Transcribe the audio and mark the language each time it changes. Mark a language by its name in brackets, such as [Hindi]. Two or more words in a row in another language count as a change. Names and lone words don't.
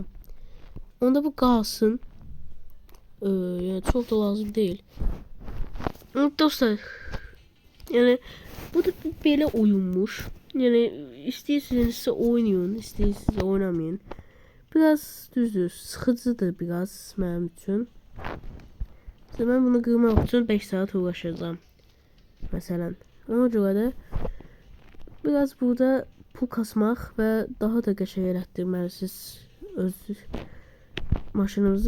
[Turkish] Onda bu kalsın. Yani çok da lazım değil. Dostlar. Yani bu da böyle oyunmuş. Yani isterseniz oynayın, isterseniz oynamayın. [Azerbaijani] Biraz düzdür, sıxıcıdır biraz mənim üçün. [Turkish] Ben bunu [Azerbaijani] qırmaq üçün 5 saat uğraşacağım. Məsələn. Ona görə də biraz burada pul kasmaq və daha da qəşəng elətdirməlisiniz öz maşınınızı.